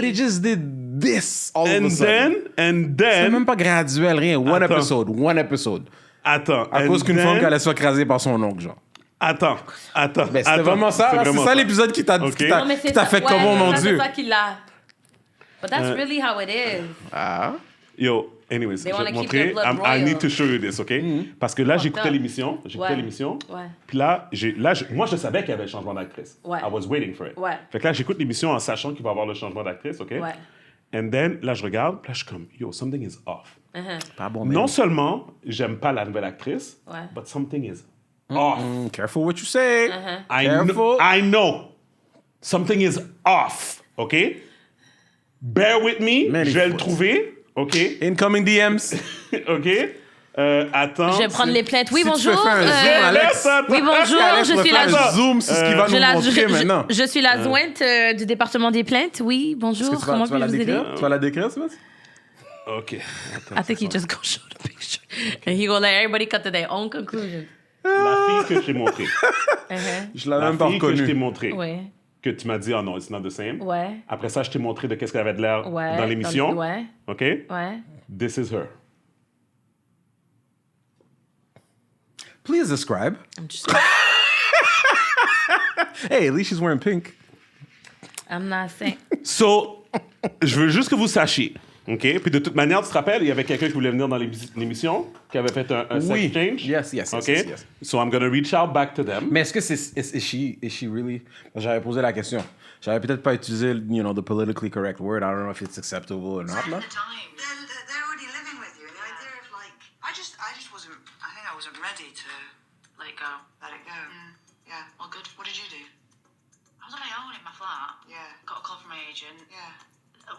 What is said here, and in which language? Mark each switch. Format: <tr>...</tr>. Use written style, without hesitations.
<en>But he just did this all of a sudden. And then...</en> <fr>C'est même pas graduel, rien.</fr> <en>One episode.</en> <fr>Attends. À cause qu'une femme allait se faire craser par son oncle, genre. Attends. Ben, c'était vraiment ça. C'est ça l'épisode qui t'a fait comme, oh mon Dieu. C'est ça qu'il a.</fr> <en>But that's really how it is.</en> <fr>Yo, anyways, je vais te montrer.</fr> <en>I need to show you this, OK?</en> <fr>Parce que là, j'écoutais l'émission. Puis là, moi, je savais qu'il y avait le changement d'actrice.</fr> <en>I was waiting for it.</en> <fr>Fait que là, j'écoute l'émission en sachant qu'il va y avoir le changement d'actrice, OK?</fr> <en>And then,</en> <fr>là, je regarde. Puis là, je suis comme, yo,</fr> <en>something is off.</en> <fr>Pas bon, non seulement, j'aime pas la nouvelle actrice,</fr> <en>but something is off. Careful what you say. I know. Something is off, OK? Bear with me.</en> <fr>Je vais le trouver.</fr> <en>OK. Incoming DMs.</en> <fr>OK. Attends. Je vais prendre les plaintes. Oui, si bonjour. Tu peux faire un zoom, Alex. Oui, bonjour. Alex, je suis la zoom, c'est ce qu'il va nous montrer maintenant. Je suis la jointe du département des plaintes. Oui, bonjour. Comment puis-je vous aider? Tu vas la décrire, Sébastien? OK.</fr> <en>I think he just go show the picture. And he go let everybody cut to their own conclusion.</en> <fr>La fille que je t'ai montrée. Je l'ai même pas reconnue. La fille que je t'ai montrée. Ouais. Que tu m'as dit, oh non,</fr> <en>it's not the same.</en> <fr>Ouais. Après ça, je t'ai montré de qu'est-ce qu'elle avait de l'air dans l'émission. Ouais. OK? Ouais.</fr> <en>This is her. Please describe. I'm just... Hey, at least she's wearing pink. I'm not saying...</en> <fr>So, je veux juste que vous sachiez. OK? Puis de toute manière, tu te rappelles, il y avait quelqu'un qui voulait venir dans l'émission, qui avait fait un sex change.</fr> <en>Yes. OK? So I'm going to reach out back to them.</en> <fr>Mais est-ce que</fr> <en>is she really...</en> <fr>J'avais posé la question. J'avais peut-être pas utilisé,</fr> <en>the politically correct word. I don't know if it's acceptable or not. They're already living with you. And the idea of like, I just wasn't, I think I wasn't ready to let it go. Yeah. Well, good. What did you do? was on my own in my flat. Yeah. Got a call from my agent. Yeah.</en>